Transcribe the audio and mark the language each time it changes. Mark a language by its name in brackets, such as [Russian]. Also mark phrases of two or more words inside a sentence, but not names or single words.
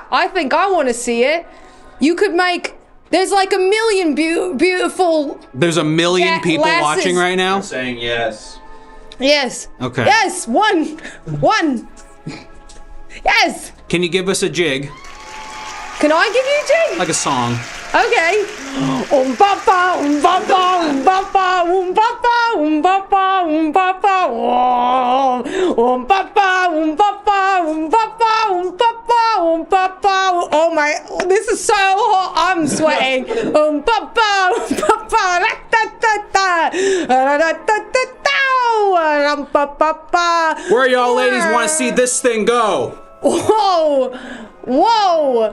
[English] I think I want to see it. You could make. There's like 1 million beautiful. There's 1 million people lasses. watching right now. I'm saying yes. Yes. Okay. Yes. One. Yes. Can you give us a jig? Can I give you a tune? Like a song. Okay. Papa, papa, papa, papa, papa, papa, papa, papa, papa, papa, papa. Oh my! This is so hot. I'm sweating. Papa, papa, Where y'all ladies want to see this thing go? Whoa! Whoa!